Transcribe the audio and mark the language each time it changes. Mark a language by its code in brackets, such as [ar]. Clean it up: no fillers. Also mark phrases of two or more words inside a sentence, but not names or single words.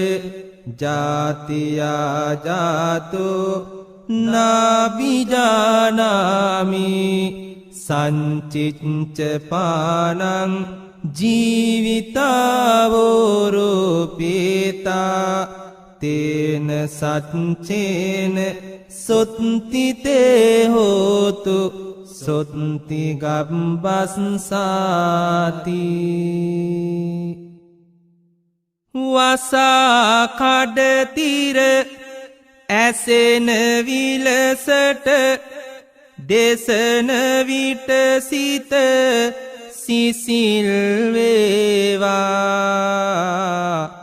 [pi] ජාතියා ජාතෝ නාබිජානාමි සංචිච්ච පානං ජීවිතාවෝරෝපේතා තේන සච්චේන සොත්තිතේ හෝතු සොත්ති [si] ගබ්බස්සාති වසා කඩතිර ඇසෙන විලසට දෙසන විට සිත සිසිල් වේවා